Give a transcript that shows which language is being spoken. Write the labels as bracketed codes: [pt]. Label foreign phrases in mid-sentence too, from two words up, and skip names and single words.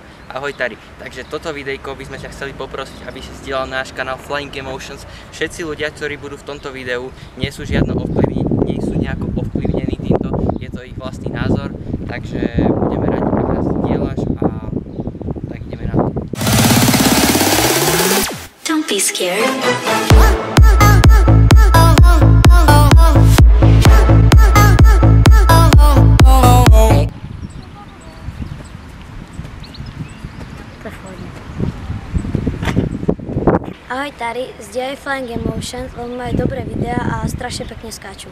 [sk] Ahoj Tari, takže toto videjko by sme ťa chceli poprosiť, aby si zdieľal náš kanál Flying Emotions. Všetci ľudia, ktorí budú v tomto videu, nie sú nejako ovplyvnení týmto, je to ich vlastný názor, takže budeme radi, ak nás zdieľaš a tak ideme na to. [en] Don't be scared. [sk] Ahoj Tari, zdieľaj Flying Emotions, lebo majú dobré videá a strašne pekne skáču.